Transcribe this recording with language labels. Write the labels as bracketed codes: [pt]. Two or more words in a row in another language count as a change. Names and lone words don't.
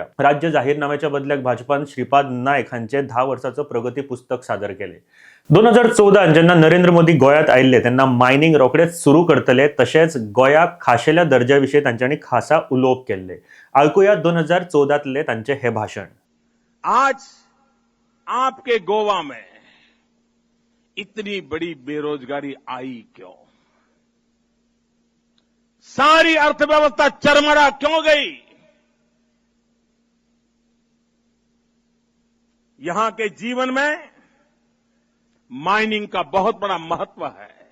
[kok] राज्य जाहीरनाम्याच्या बदल्याक भाजपान श्रीपाद नायक हांचे 10 वर्साचो प्रगती पुस्तक सादर केले। 2014 जेन्ना नरेंद्र मोदी गोंयांत आयिल्ले तेन्ना मायनिंग रोखडेच सुरू करतले, तशेंच गोंयाक खाशेल्या दर्ज्या विशीं तांच्यांनी खासा उलोवप केल्ले। आयकुया 2014तले तांचे हे भाशण। [hi] आज आपके गोवा में इतनी बड़ी बेरोजगारी आई क्यों? सारी अर्थव्यवस्था चरमरा क्यों गई? यहां के जीवन में माइनिंग का बहुत बड़ा महत्व है।